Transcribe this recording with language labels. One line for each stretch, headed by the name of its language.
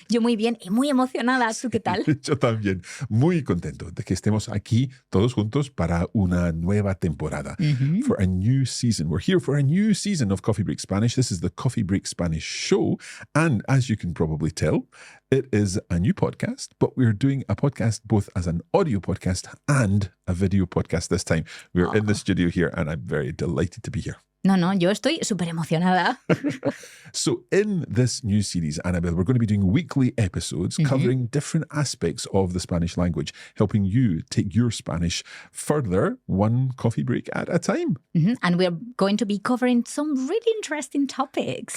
Spanish: Yo muy bien y muy emocionada. ¿Tú qué tal? Yo también. Muy contento de que estemos aquí todos juntos para una nueva temporada.
English: For a new season. We're here for a new season of Coffee Break Spanish. This is the Coffee Break Spanish show. And as you can probably tell, it is a new podcast, but we're doing a podcast both as an audio podcast and a video podcast this time. We're in the studio here and I'm very delighted to be here.
Spanish: No, yo estoy súper emocionada.
English: So in this new series, Annabelle, we're going to be doing weekly episodes covering different aspects of the Spanish language, helping you take your Spanish further, one coffee break at a time. And we're going to be covering some really interesting topics.